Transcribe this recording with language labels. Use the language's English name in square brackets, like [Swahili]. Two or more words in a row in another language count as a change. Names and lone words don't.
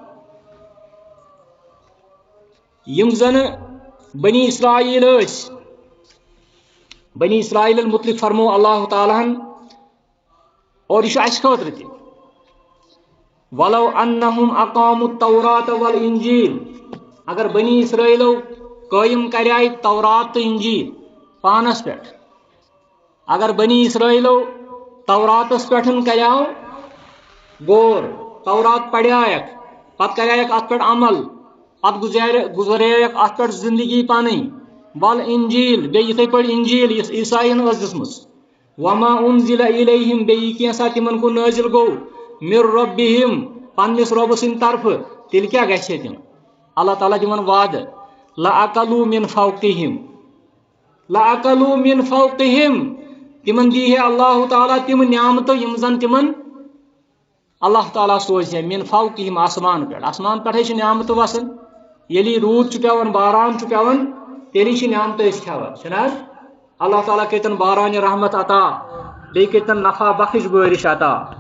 [Kashmiri] یِم زنہٕ بنی اسرائیل ٲسۍ بنی اسرائیلن متعلق فرمو اللہ تعالیٰ ہن اور یہِ چھُ اَسہِ خٲطرٕ تہِ [Arabic] ولو انہم اقاموا التوراۃ والانجیل [Kashmiri] اگر بنی اسرائیلو قٲیِم کریاے تورات تہٕ انجیل پانس پٮ۪ٹھ اگر بنی اسرائیلو توراتس پٮ۪ٹھ کریاو غور تورات پریایکھ پتہٕ کریایکھ اتھ پٮ۪ٹھ عمل پتہٕ گُزرییکھ اتھ پٮ۪ٹھ زندگی پنٕنۍ ول انجیل بیٚیہِ یِتھٕے پٲٹھۍ انجیل یُس عیسائین ٲس دِژمٕژ [Arabic] وما انزل الیہم [Kashmiri] بیٚیہِ کینٛژھا تِمن کُن نٲزِل گوٚو [Arabic] من ربہم [Kashmiri] پننِس رۄبہٕ سٕنٛدِ طرفہٕ تیٚلہِ کیٛاہ گژھِ ہے تِم اللہ تعالیٰ دِوان وعدٕ [Arabic] لأکلوا من فوقہم لأکلوا من فوقہم [Kashmiri] تِمن دی ہے اللہ تعالیٰ تِم نعمتہٕ یِم زن تِمن اللہ تعالیٰ سوزِ ہے [Arabic] من فوقہم [Kashmiri] آسمان پٮ۪ٹھے چھِ نعمتہٕ وسان ییٚلہِ روٗد چھُ پیٚوان باران چھُ پیٚوان تیٚلی چھِ نعمتہٕ أسۍ کھٮ۪وان چھُنہ حظ اللہ تعالیٰ کٔرتن بارانہِ رحمت عطا بیٚیہِ کٔرتن نفع بخش بٲرِش عطا